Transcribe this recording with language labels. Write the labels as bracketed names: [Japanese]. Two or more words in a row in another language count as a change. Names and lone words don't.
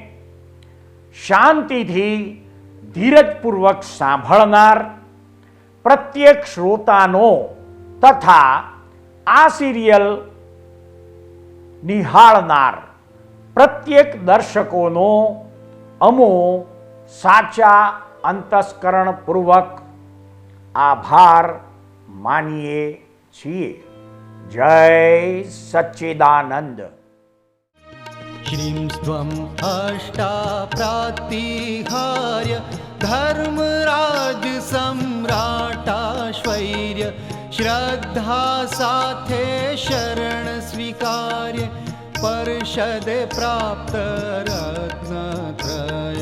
[Gujarati] શાંતિથી ધીરજપૂર્વક સાંભળનાર પ્રત્યેક શ્રોતાનો તથા આ સિરિયલ નિહાળનાર પ્રત્યેક દર્શકોનો અમો સાચા અંતસ્કરણપૂર્વક આભાર માનીએ છીએ. જય સચ્ચિદાનંદ. [Sanskrit] श्रीं स्वम् अष्टाप्रातिहार्य धर्मराज सम्राटाश्वैर्य श्रद्धा साथे शरण स्वीकार्य परिषद प्राप्त रत्नत्रय